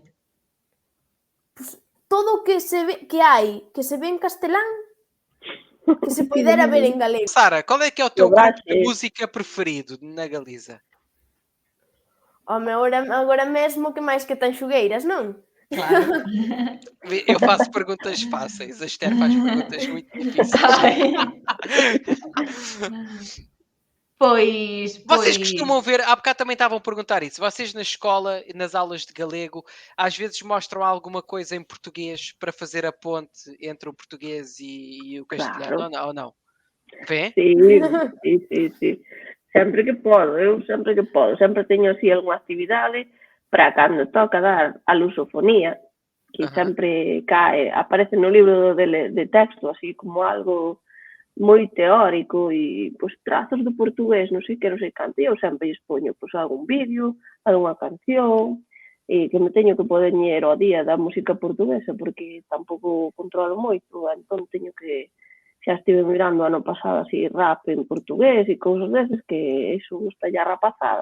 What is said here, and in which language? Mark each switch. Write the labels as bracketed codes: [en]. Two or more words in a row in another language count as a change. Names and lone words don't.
[gl] Pues, todo o que se ve que se ve en castelán, que se poidera ver en galego. [pt] Sara, qual é que é o teu grupo de música preferido na Galiza? [gl] Home, agora mesmo que máis que Tanxugueiras, non? Claro. [pt] Eu faço perguntas fáceis, a Esther faz perguntas muito difíceis. Pois... Vocês costumam ver, há bocado também estavam a perguntar isso, vocês na escola, nas aulas de galego, às vezes mostram alguma coisa em português para fazer a ponte entre o português e o castelhano, ou não? Vê? [gl] Sí. Sempre que podo, sempre teño así algunha actividade para cando toca dar a lusofonía, que sempre aparece no libro de texto, así como algo moi teórico e pois trazos de portugués, non sei canto, e eu sempre expoño pois algún vídeo, algunha canción, e que me teño que poder ler ao día da música portuguesa, porque tampouco controlo moito, entón teño que xa estive mirando ano pasado así rap en portugués e cousas deses que iso gusta ya rapazada.